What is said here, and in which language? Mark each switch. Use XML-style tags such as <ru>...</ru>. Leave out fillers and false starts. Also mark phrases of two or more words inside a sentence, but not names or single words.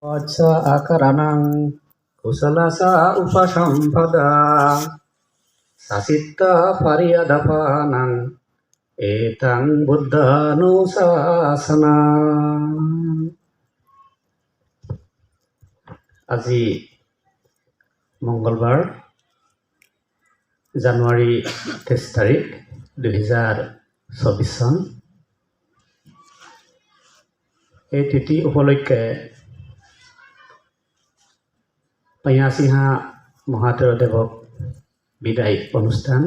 <pi>Acha akaranang kusalasa upasampada sasitta pariyadapanang etang buddhanusasana.</pi> <as>আজি মঙ্গলবার জানুৱাৰী 23 তাৰিখ 2024 চন। এই তিথি উপলক্ষে পায়াসিহা মহাদেৱক বিদায় অনুষ্ঠান।</as>